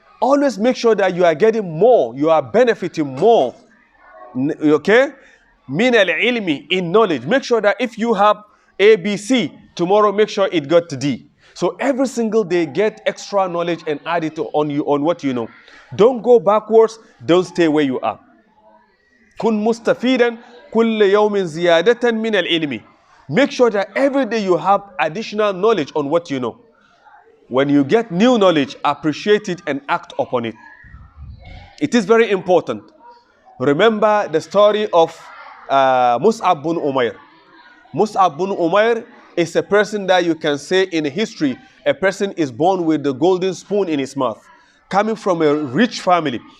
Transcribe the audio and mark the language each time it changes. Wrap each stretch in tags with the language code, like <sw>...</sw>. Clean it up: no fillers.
<en>Always make sure that you are getting more, you are benefiting more. Okay?</en> <ar>من العلم,</ar> <en>in knowledge. Make sure that if you have A, B, C, tomorrow make sure it got to D. So every single day, get extra knowledge and add it on what you know. Don't go backwards. Don't stay where you are.</en> <ar>كن مستفيدا كل يوم زيادة من العلم.</ar> <en>Make sure that every day you have additional knowledge on what you know. When you get new knowledge, appreciate it and act upon it. It is very important. Remember the story of Mus'ab bin Umair. Mus'ab bin Umair is a person that you can say in history, a person is born with the golden spoon in his mouth, coming from a rich family.</en>